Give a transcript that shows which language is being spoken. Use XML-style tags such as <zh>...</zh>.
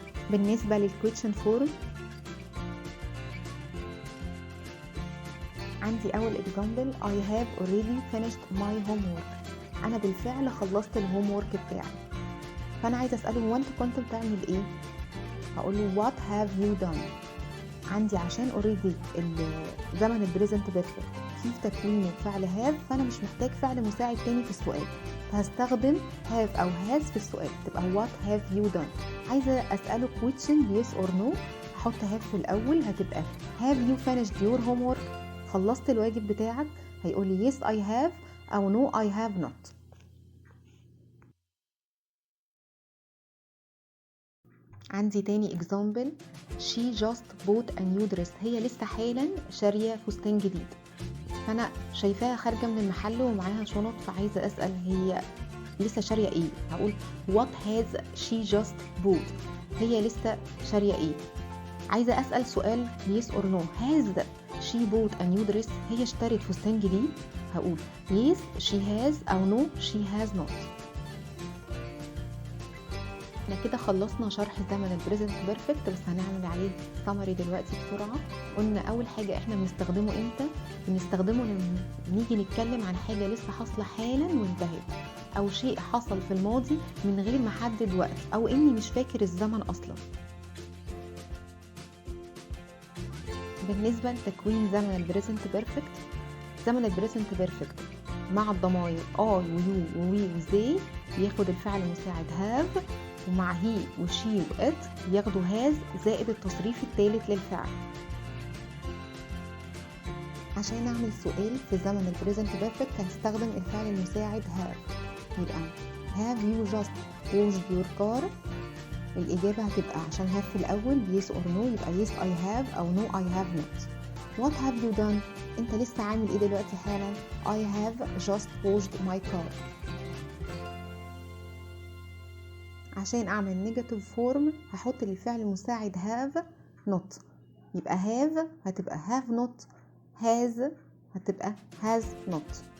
<ar>بالنسبة للكويشن فورم عندي أول</ar> <en>example I have already finished my homework.</en> <ar>أنا بالفعل خلصت الهوم وورك بتاعي. فأنا عايزة أسأله هو أنت كنت بتعمل إيه؟ هقول له</ar> <en>what have you done.</en> <ar>عندي عشان already زمن البريزنت بيرفكت في تكوينه فعل have، فأنا مش محتاج فعل مساعد تاني في السؤال، فهستخدم have أو has في السؤال تبقى</ar> <en>what have you done.</en> <ar>عايزة أسأله</ar> <en>question yes or no، هحط have في الأول هتبقى have you finished your homework.</en> <ar>خلصت الواجب بتاعك؟ هيقول لي</ar> <en>yes I have أو no I have not.</en> <ar>عندي تاني</ar> <en>example she just bought a new dress.</en> <ar>هي لسه حالا شارية فستان جديد، فأنا شايفاها خارجة من المحل ومعاها شنط، فعايزة أسأل هي لسه شارية ايه؟ هقول</ar> <en>what has she just bought.</en> <ar>هي لسه شارية ايه؟ عايزة اسأل سؤال</ar> <en>yes or no. has she bought a new dress؟</en> <ar>هي اشترت فستان جديد؟ هقول</ar> <en>yes she has او no she has not.</en> <ar>احنا كده خلصنا شرح زمن البريزنت بيرفكت، بس هنعمل عليه سمري دلوقتي بسرعه. قلنا اول حاجه احنا بنستخدمه امتى؟ بنستخدمه لما نيجي نتكلم عن حاجه لسه حاصله حالا وانتهت، او شيء حصل في الماضي من غير ما احدد وقت، او اني مش فاكر الزمن اصلا. بالنسبه لتكوين زمن البريزنت بيرفكت، زمن البريزنت بيرفكت مع الضمائر I ويو ووي وزي بياخد الفعل المساعد have، ومع هي وشي وات ياخدوا هاز زائد التصريف الثالث للفعل. عشان اعمل سؤال في زمن البريزنت بيرفكت هستخدم الفعل المساعد have.</ar> <en>يبقى have you just washed your car؟</en> <ar>الإجابة هتبقى عشان</ar> <en>have في الأول yes or no يبقى yes I have أو no I have not. What have you done؟</en> <ar>أنت لسه عامل إيه دلوقتي حالا؟</ar> <en>I have just washed my car.</en> <ar>عشان أعمل نيجاتيف فورم هحط للفعل المساعد</ar> <en>have not،</en> <ar>يبقى have هتبقى have not، has هتبقى has not.</ar>